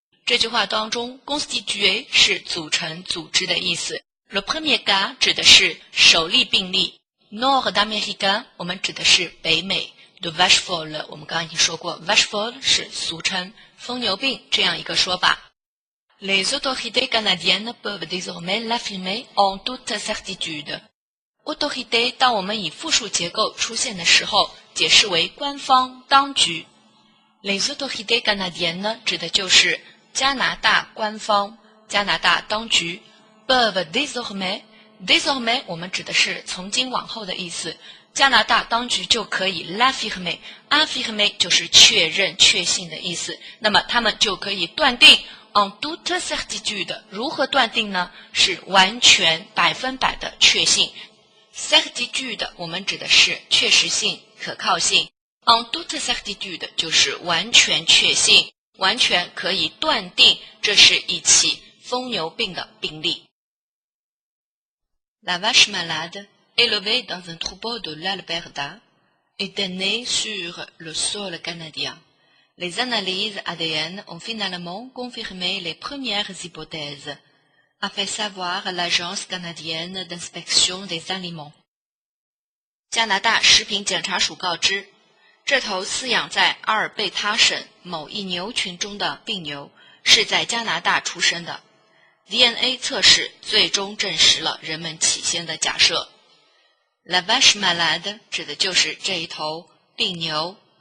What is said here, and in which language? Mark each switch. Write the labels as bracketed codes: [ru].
[zh] 这句话当中 constituer 是组成、组织的意思。 [fr] Le premier cas [zh] 指的是首例病例。Nord-américain 我们指的是北美。 [fr] de vache folle [zh] 我们刚刚已经说过 [fr] vache folle [zh] 是俗称疯牛病这样一个说法。 [fr] Les autorités canadiennes peuvent désormais l'affirmer en toute certitude. [zh] Autorité 当我们以复数结构出现的时候，解释为官方、当局。 [fr] Les autorités canadiennes [zh] 指的就是加拿大官方、加拿大当局。 [fr] peuvent désormais [zh] 我们指的是从今往后的意思。加拿大当局就可以 l'affirmer 就是确认、确信的意思。那么他们就可以断定。 [fr] En toute certitude [zh] 如何断定呢？是完全100%的确信。 certitude 我们指的是确实性、可靠性。 [fr] En toute certitude [zh] 就是完全确信，完全可以断定这是一起疯牛病的病例。 [fr] La vache malade, élevée dans un troupeau de l'Alberta, était née sur le sol canadien.Les analyses ADN ont finalement confirmé les premières hypothèses, a fait savoir l'Agence canadienne d'inspection des aliments. [zh] 加拿大食品检查署告知，这头饲养在阿尔贝塔省某一牛群中的病牛是在加拿大出生的。 DNA 测试最终证实了人们起先的假设。 [fr] La vache malade [zh] 指的就是这一头病牛